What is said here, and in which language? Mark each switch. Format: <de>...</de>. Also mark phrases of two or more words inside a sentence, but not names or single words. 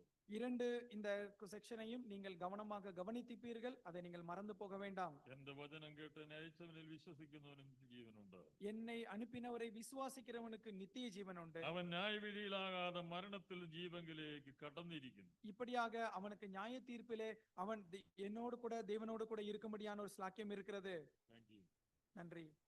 <ta>இரண்டு இந்த செக்ஷனையும் நீங்கள் கவனமாக கவனித்திருப்பீர்கள், அதை நீங்கள் மறந்து போக வேண்டாம்.</ta> <ml>എന്റെ വചനം കേട്ട് എന്നെ അയച്ചവനിൽ വിശ്വസിക്കുന്നവനും ജീവനുണ്ട്.</ml> <ta>என்னை அனுப்பினவரை விசுவாசிக்கிறவனுக்கு நித்திய ஜீவன் உண்டு.</ta> <ml>അവൻ ന്യായവിധിയിലാകാതെ മരണത്തിൽ ജീവങ്കിലേക്ക് കടന്നിരിക്കുന്നു.</ml> <ta>இப்படியாக அவனுக்கு நியாய தீர்ப்பிலே அவன் என்னோடு கூட தேவனோடு கூட இருக்கும்படியான ஒரு ஸ்லாக்கியம் இருக்கிறது.</ta> <en>Thank you.</en> <ta>நன்றி.</ta>